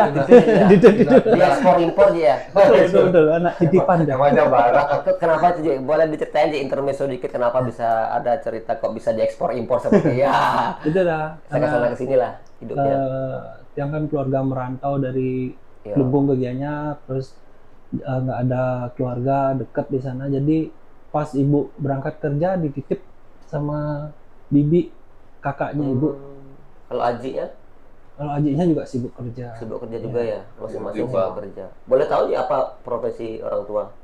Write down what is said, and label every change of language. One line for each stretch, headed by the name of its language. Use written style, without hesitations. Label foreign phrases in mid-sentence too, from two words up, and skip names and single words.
Indonesian: Dia ekspor impor ya. Betul, anak titipan dah. Namanya barang. Kenapa tuh Ji? Boleh diceritain Ji intermezzo dikit kenapa bisa ada cerita kok bisa diekspor impor seperti ya. Itu dah. Sana kesini lah hidupnya. Yang kan keluarga merantau dari Iya. Klungkung ke Gianyar, terus nggak ada keluarga dekat di sana, jadi pas ibu berangkat kerja dititip sama bibi kakaknya ibu. Kalau Aji ya? Kalau adiknya juga sibuk kerja. Sibuk kerja juga ya, masing-masing Sibuk sibuk kerja. Boleh tahu ya apa profesi orang tua?